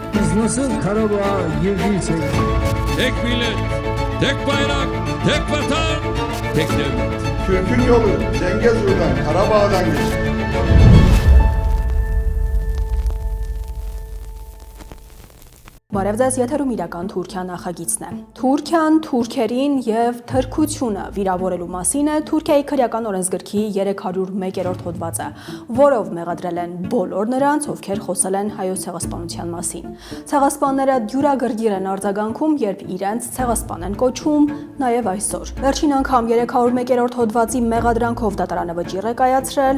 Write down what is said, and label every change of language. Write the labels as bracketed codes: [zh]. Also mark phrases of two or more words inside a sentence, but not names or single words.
[tr] Biz nasıl Karabağ'a girdiysek Tek millet, tek bayrak, tek vatan, tek devlet. Türk'ün yolu Zengezur'dan, Karabağ'dan geçer. [hy] Բարև ձեզ, եթերում իրական Թուրքիա նախագիծն է։ Թուրքիան թուրքերին եւ թրքությունը վիրավորելու մասին է Թուրքիայի քրեական օրենսգրքի 301-րդ հոդվածը, որով մեղադրել են բոլոր նրանց, ովքեր խոսել են հայոց ցեղասպանության մասին։ Ցեղասպանները դյուրագրգիռ են արձագանքում, երբ իրենց ցեղասպան են կոչում, նաեւ այսօր։ Վերջին անգամ 301-րդ հոդվածի մեղադրանքով դատարանը վճիռ է կայացրել